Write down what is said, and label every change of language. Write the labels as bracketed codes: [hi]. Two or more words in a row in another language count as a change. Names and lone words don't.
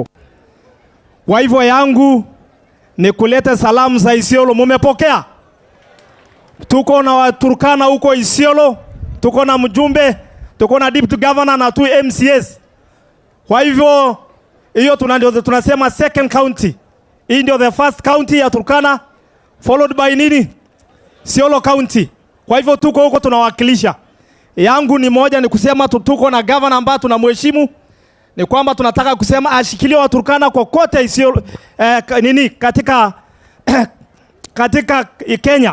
[sw] Kwa hivyo yangu ni kuleta salamu za Isiolo. Mumepokea? Tuko na Waturkana huko Isiolo, tuko na mjumbe, tuko na [en] deputy governor [sw] na 2 MCS. Kwa hivyo hiyo tunasema [en] second county. [sw] Hii ndio [en] the first county [sw] ya Turkana, [en] followed by nini? [sw] Isiolo county. Kwa hivyo tuko huko tunawakilisha. Yangu ni moja, ni kusema tuko na governor ambaye tunamheshimu. Ni kwamba tunataka kusema ashikilie Waturkana kwa kote Isiolo katika Kenya.